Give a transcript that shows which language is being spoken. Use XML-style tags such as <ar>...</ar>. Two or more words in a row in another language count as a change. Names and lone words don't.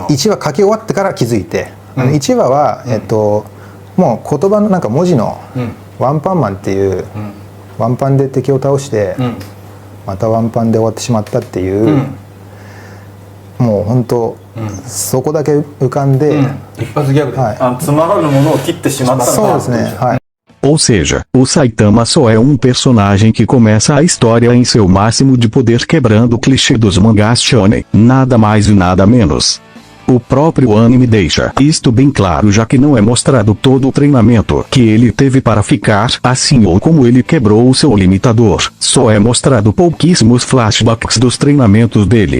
<ja>1 話書き終わってから気づいて、1話はもう言葉のなんか文字のワンパンマンっていう、ワンパンで敵を倒して、またワンパンで終わってしまったっていう、もう本当、そこだけ浮かんで、一発ギャグで、つまらぬものを切ってしまったんだ。そうですね、はい。</ja> <pt>Ou seja, o Saitama só é um personagem que começa a história em seu máximo de poder quebrando o clichê dos mangás shonen, nada mais e nada menos. O próprio anime deixa isto bem claro, já que não é mostrado todo o treinamento que ele teve para ficar assim ou como ele quebrou o seu limitador, só é mostrado pouquíssimos flashbacks dos treinamentos dele.</pt>